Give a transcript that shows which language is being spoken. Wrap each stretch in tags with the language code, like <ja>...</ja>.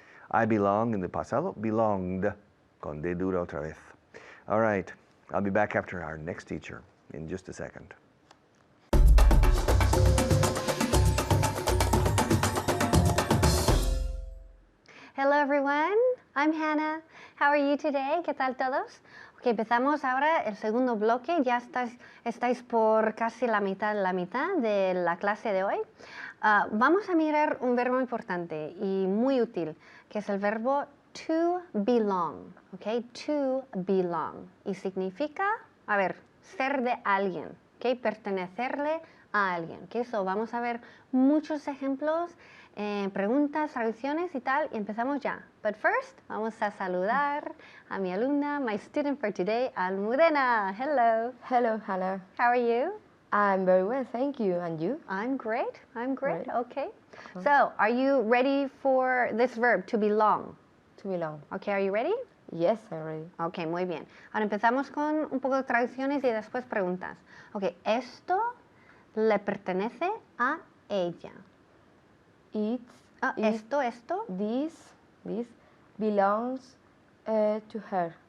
<en>I belong in the</en> <es>pasado,</es> <en>belonged,</en> <es>con D dura otra vez.</es> <en>All right, I'll be back after our next teacher in just a second. Hello everyone, I'm Hannah. How are you today?</en> <es>¿Qué tal todos? Ok, empezamos ahora el segundo bloque. Ya estáis por casi la mitad de la clase de hoy. Vamos a mirar un verbo importante y muy útil, que es el verbo to belong. Ok, to belong. Y significa, ser de alguien. Ok, pertenecerle a alguien. Ok, so vamos a ver muchos ejemplos. Preguntas, traducciones y tal, y empezamos ya.</es> <en>But first,</en> <es>vamos a saludar a mi alumna,</es> <en>my student for today, Almudena. Hello. Hello, Hannah. How are you? I'm very well, thank you. And you? I'm great. Great. Okay. So, are you ready for this verb, to belong? To belong. Okay, are you ready? Yes, I'm ready.</en> <es>Ok, muy bien. Ahora empezamos con un poco de traducciones y después preguntas. Ok, esto le pertenece a ella. Esto.</es> <en>This belongs to her.</en>